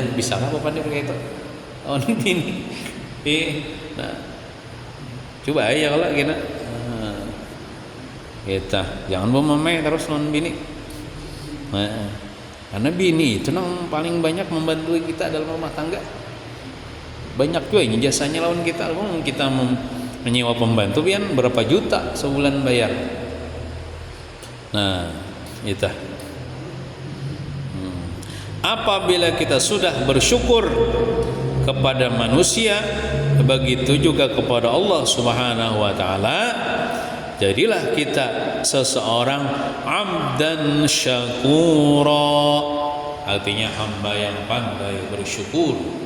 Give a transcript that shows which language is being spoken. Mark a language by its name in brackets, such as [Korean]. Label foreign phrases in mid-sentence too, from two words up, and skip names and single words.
[Banjar] Bisakah bapak dia kayak itu lawan bini? Nah, coba aja kalau kita jangan memamai terus lawan bini. [Indonesian] Nah, karena bini itu yang paling banyak membantu kita dalam rumah tangga. [Banjar] Banyak juga ini jasanya lawan kita. Kita menyewa pembantu pian berapa juta sebulan bayar. [Indonesian] Nah, itu. Apabila kita sudah bersyukur kepada manusia, begitu juga kepada Allah [Arabic] سبحانه وتعالى, [Indonesian] jadilah kita seseorang [Arabic] عبدا شكورا, [Indonesian] artinya hamba yang pandai bersyukur.